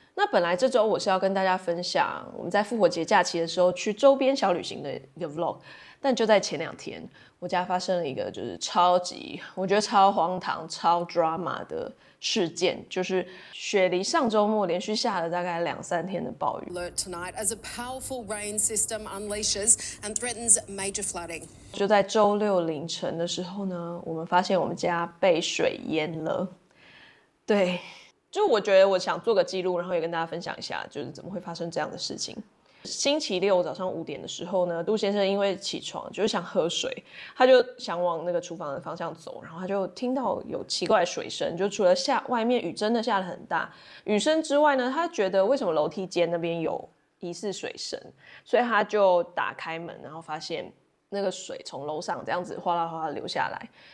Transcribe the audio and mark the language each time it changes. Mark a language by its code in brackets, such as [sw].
[zh] 那本来这周我是要跟大家分享我们在复活节假期的时候去周边小旅行的一个 vlog， 但就在前2天，我家发生了一个就是我觉得超荒唐、超 drama 的事件，就是雪梨上周末连续下了大概2-3天的暴雨。 [en] Alert tonight as a powerful rain system unleashes and threatens major flooding. [zh] 就在周6凌晨的时候呢，我们发现我们家被水淹了。对，就我觉得我想做个记录，然后也跟大家分享一下，就是怎么会发生这样的事情。星期6早上5点的时候呢，杜先生因为起床就是想喝水，他就想往那个厨房的方向走，然后他就听到有奇怪的水声，就除了外面雨真的下得很大雨声之外呢，他觉得为什么楼梯间那边有疑似水声，所以他就打开门，然后发现那个水从楼上这样子哗啦哗啦流下来。